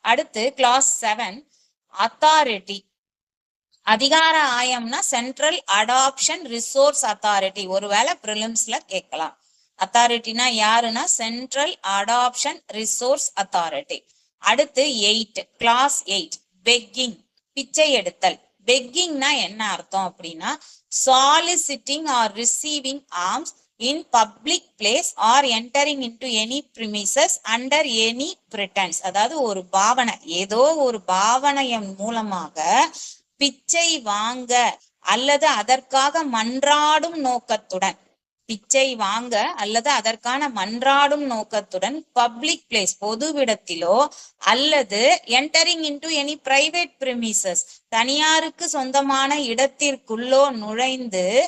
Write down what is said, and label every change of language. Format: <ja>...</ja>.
<ta>அடுத்து class 7 authority. அதிகார ஆயம்னா central adoption resource authority. ஒருவேளை பிரிலிம்ஸ்ல கேட்கலாம். அத்தாரிட்டினா யாருன்னா சென்ட்ரல் அடாப்ஷன் ரிசோர்ஸ் அத்தாரிட்டி. அடுத்து 8 கிளாஸ் 8 பெக்கிங், பிச்சை எடுத்தல். பெக்கிங்னா என்ன அர்த்தம் அப்படின்னா</ta> <en>soliciting or receiving alms in public place or entering into any premises under any pretense.</en> <ta>அதாவது ஒரு பாவனை, ஏதோ ஒரு பாவனையின் மூலமாக பிச்சை வாங்க அல்லது அதற்காக மன்றாடும் நோக்கத்துடன், பிச்சை வாங்க அல்லது அதற்கான மன்றாடும் நோக்கத்துடன்</ta> <en>public place</en> <ta>பொதுவிடத்திலோ அல்லது</ta> <en>entering into any private premises</en> <ta>தனியாருக்கு சொந்தமான இடத்திற்குள்ளோ நுழைந்து</ta>